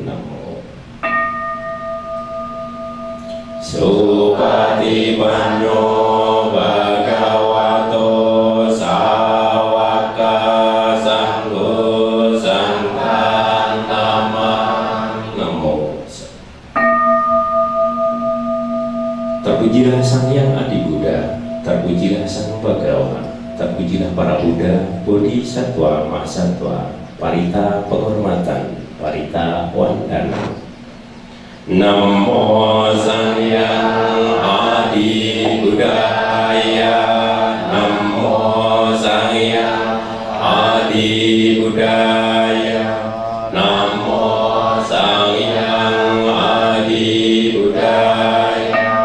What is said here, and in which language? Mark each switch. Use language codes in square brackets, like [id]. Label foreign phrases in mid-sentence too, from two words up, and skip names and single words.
[pi] Namo Supatipanno Bhagavato Sawaka Sangho Sanghan Namo. [id] Terpujilah Sang Hyang Adi Buddha, terpujilah Sang Bhagawan, terpujilah para Buddha, Bodhisattva, Mahasattva, Parita penghormatan, Parita wandana. [pi] Namo Sang Hyang Adi Buddhaya, Namo Sang Hyang Adi Buddhaya, Namo Sang Hyang Adi Buddhaya.